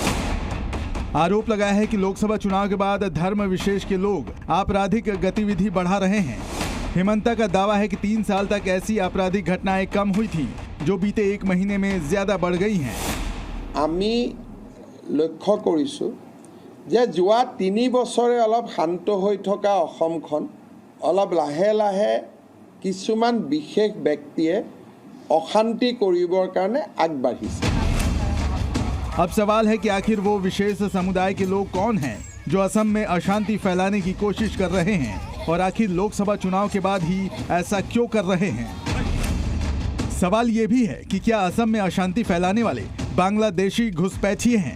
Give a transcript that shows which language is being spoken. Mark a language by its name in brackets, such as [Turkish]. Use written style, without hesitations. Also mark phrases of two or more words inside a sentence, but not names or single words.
[Hindi] आरोप लगाया है कि लोकसभा चुनाव के बाद धर्म विशेष के लोग आपराधिक गतिविधि बढ़ा रहे हैं। हिमंता का दावा है कि 3 साल तक ऐसी आपराधिक घटनाएं कम हुई थी, जो बीते 1 महीने में ज्यादा बढ़ गई हैं। [Assamese] আমি লক্ষ্য কৰিছো যে যোৱা 3 বছৰে অলপ শান্ত হৈ থকা অসমখন অলপ লাহে লাহে কিছুমান বিশেষ ব্যক্তিয়ে অশান্তি কৰিবৰ কাৰণে আগবাঢ়িছে। [Hindi] अब सवाल है कि आखिर वो विशेष समुदाय के लोग कौन हैं जो असम में अशांति फैलाने की कोशिश कर रहे हैं, और आखिर लोकसभा चुनाव के बाद ही ऐसा क्यों कर रहे हैं? सवाल ये भी है कि क्या असम में अशांति फैलाने वाले बांग्लादेशी घुसपैठिए हैं?